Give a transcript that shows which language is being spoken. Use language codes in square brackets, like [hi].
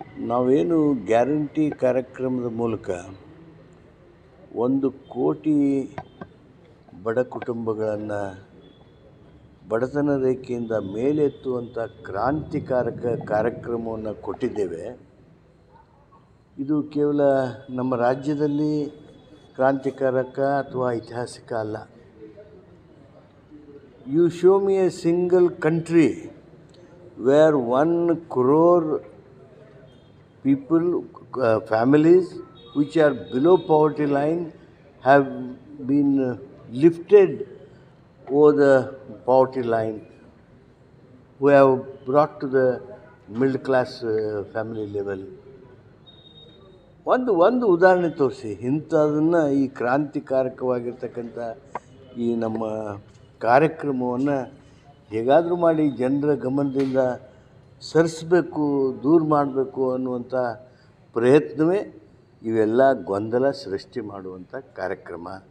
[kn] ನಾವೇನು ಗ್ಯಾರಂಟಿ ಕಾರ್ಯಕ್ರಮದ ಮೂಲಕ 1 ಕೋಟಿ ಬಡ ಕುಟುಂಬಗಳನ್ನು ಬಡತನ ರೇಖೆಯಿಂದ ಮೇಲೆತ್ತುವಂಥ ಕ್ರಾಂತಿಕಾರಕ ಕಾರ್ಯಕ್ರಮವನ್ನು ಕೊಟ್ಟಿದ್ದೇವೆ. ಇದು ಕೇವಲ ನಮ್ಮ ರಾಜ್ಯದಲ್ಲಿ ಕ್ರಾಂತಿಕಾರಕ ಅಥವಾ ಐತಿಹಾಸಿಕ ಅಲ್ಲ. [en] You show me a single country where 1 crore people, families which are below poverty line have been lifted over the poverty line, who have brought to the middle class family level. [kn] ಒಂದು ಉದಾಹರಣೆ ತೋರಿಸಿ. ಇಂಥದನ್ನು ಈ ಕ್ರಾಂತಿಕಾರಕವಾಗಿರ್ತಕ್ಕಂಥ ಈ ನಮ್ಮ ಕಾರ್ಯಕ್ರಮವನ್ನು ಹೇಗಾದರೂ ಮಾಡಿ ಜನರ ಗಮನದಿಂದ ಸರಿಸಬೇಕು, ದೂರ ಮಾಡಬೇಕು ಅನ್ನುವಂಥ ಪ್ರಯತ್ನವೇ ಇವೆಲ್ಲ ಗೊಂದಲ ಸೃಷ್ಟಿ ಮಾಡುವಂಥ ಕಾರ್ಯಕ್ರಮ.